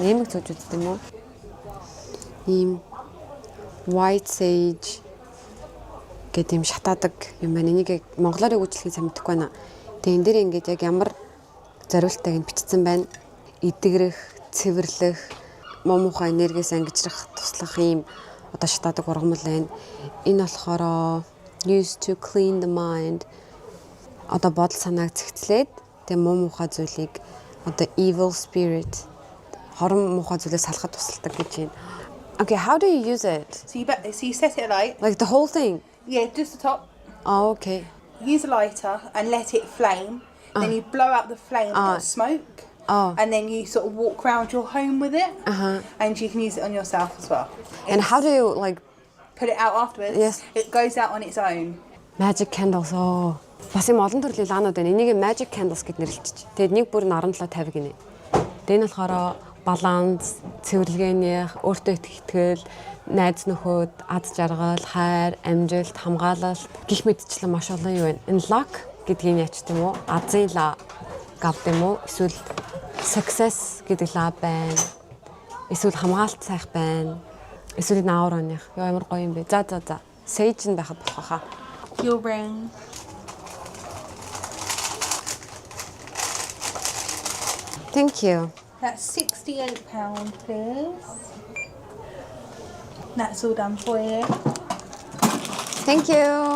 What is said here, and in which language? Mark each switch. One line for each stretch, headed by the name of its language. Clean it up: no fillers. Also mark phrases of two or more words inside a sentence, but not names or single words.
Mongolian: Эмэг зүүжүүд юм уу? Ийм
English: white sage
Mongolian: гэдэг юм шатаадаг юм байна. Энийг монголоор өгүүлэхийг сайн мэдэхгүй байна. Тэгээ энэ дээр ингээд яг ямар зориултайг нь бичсэн байна. Идэгрэх, цэвэрлэх, муухай энергиэс ангижрах, туслах ийм одоо шатаадаг ургамал байна. Энэ болохоор
English: used to clean the mind.
Mongolian: Одоо бодол санааг цэгцлээд тэгээ муухай зүйлийг одоо
English: evil spirit
Mongolian: хорон муухай зүйлээс салахад тусалдаг гэж байна.
English: Okay, how do you use it? So you set it alight. Like the whole thing? Yeah, just the top. Oh, okay. Use a lighter and let it flame. Then you blow out the flame with smoke. Oh. And then you sort of walk around your home with it. And you can use it on yourself as well. And how do you like Put it out afterwards. Yes. It goes out on its own. magic candles? Oh.
Mongolian: Бас юм олон төрлийн лаанууд байна. Энийг
English: magic candles
Mongolian: гэд нэрлэж. Тэгээд нэг бүр нь 1750 гинэ. Тэгээ нь болохоор баланс, цэвэрлэгээнийх, өөртөө итгэл, найз нөхөд, ад жаргал, хайр, амжилт, хамгаалалт гих мэдчлэн маш олон юм байна. Энэ luck гэдгийг яач тийм үү? Азын ла гав тийм үү? Эсвэл success гэдэг ла байна. Эсвэл хамгаалт сайх байна. Эсвэл наавар оных. Яа ямар гоё юм бэ. За. Sage нь байхад болох хаа.
English: Your ring. Thank you. That's £68, please. That's all done for you. Thank you.